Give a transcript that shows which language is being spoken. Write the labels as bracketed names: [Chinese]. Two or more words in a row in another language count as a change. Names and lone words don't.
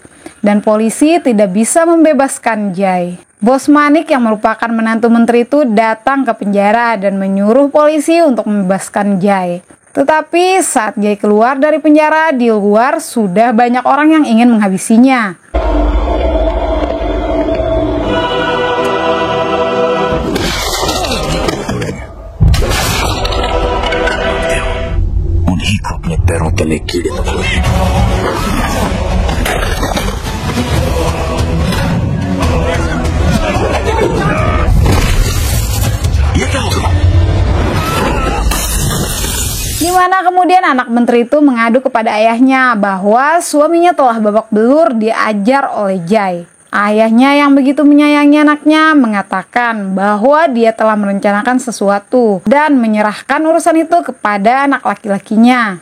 [Indonesian] Dan polisi tidak bisa membebaskan Jai. Bos Manik yang merupakan menantu menteri itu datang ke penjara dan menyuruh polisi untuk membebaskan Jai. Tetapi saat Jai keluar dari penjara, di luar sudah banyak orang yang ingin menghabisinya. [Hindi] उन्हीं को अपने पैरों तले कीड़े दबाए। ये क्या होगा? [Indonesian] Di mana kemudian anak menteri itu mengadu kepada ayahnya bahwa suaminya telah babak belur diajar oleh Jai. Ayahnya yang begitu menyayangi anaknya mengatakan bahwa dia telah merencanakan sesuatu dan menyerahkan urusan itu kepada anak laki-lakinya.